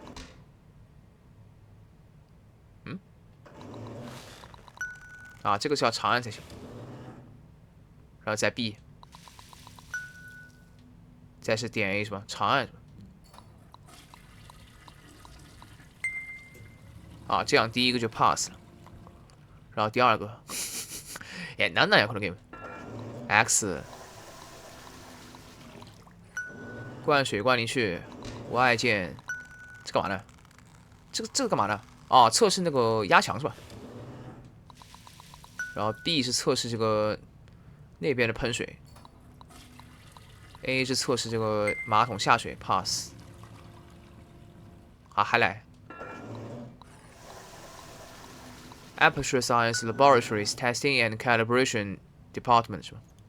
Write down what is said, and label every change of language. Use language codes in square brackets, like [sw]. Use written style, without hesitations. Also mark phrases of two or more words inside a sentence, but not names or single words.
[zh] 这个是要长按才行。然后再 B， 再是点 A 是吧？长按是吧？这样第一个就 pass 了，然后第二个， [ja] なんなんやこのゲーム。X， [zh] 灌水灌进去 ，Y 键，这干嘛呢？这个干嘛呢？测试那个压强是吧？然后 B 是测试这个那边的喷水 ，A 是测试这个马桶下水 pass，还来。Aperture Science Laboratories Testing and Calibration Department 是吧？